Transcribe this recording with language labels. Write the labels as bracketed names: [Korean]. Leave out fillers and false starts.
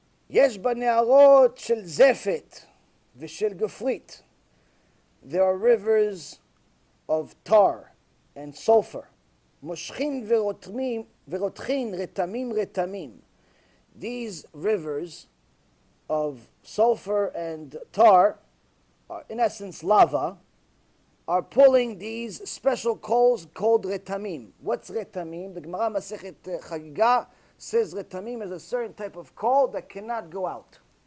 [Hebrew] יש בנהרות של זפת ושל גפרית. [English] There are rivers of tar and sulfur. [Hebrew] מושכין ורותחין רתמים רתמים. [English] These rivers of sulfur and tar, are in essence lava, are pulling these special coals called retamim. What's retamim? The Gemara Masechet Chagiga says retamim is a certain type of coal that cannot go out.